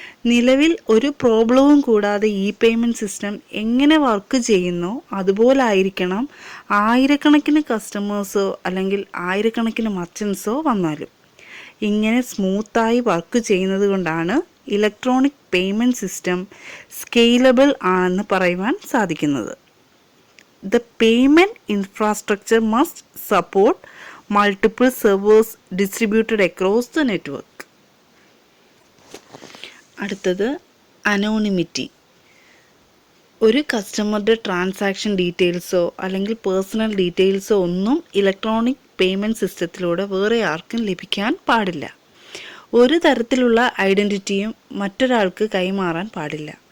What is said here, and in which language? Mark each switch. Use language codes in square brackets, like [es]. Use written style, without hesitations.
[ml] നിലവിൽ ഒരു പ്രോബ്ലവും കൂടാതെ ഈ പേയ്മെൻറ്റ് സിസ്റ്റം എങ്ങനെ വർക്ക് ചെയ്യുന്നോ അതുപോലായിരിക്കണം ആയിരക്കണക്കിന് കസ്റ്റമേഴ്സോ അല്ലെങ്കിൽ ആയിരക്കണക്കിന് മർച്ചൻസോ വന്നാലും. ഇങ്ങനെ സ്മൂത്തായി വർക്ക് ചെയ്യുന്നത് കൊണ്ടാണ് ഇലക്ട്രോണിക് പേയ്മെൻറ്റ് സിസ്റ്റം സ്കെയിലബിൾ ആണെന്ന് പറയുവാൻ സാധിക്കുന്നത്. [en] The payment infrastructure must support multiple servers distributed across the network. [ml] അടുത്തത് anonymity. ഒരു കസ്റ്റമറുടെ ട്രാൻസാക്ഷൻ ഡീറ്റെയിൽസോ അല്ലെങ്കിൽ പേഴ്സണൽ ഡീറ്റെയിൽസോ ഒന്നും ഇലക്ട്രോണിക് പേയ്മെൻറ്റ് സിസ്റ്റത്തിലൂടെ വേറെ ആർക്കും ലഭിക്കാൻ പാടില്ല. ഒരു തരത്തിലുള്ള ഐഡൻറ്റിറ്റിയും മറ്റൊരാൾക്ക് കൈമാറാൻ പാടില്ല.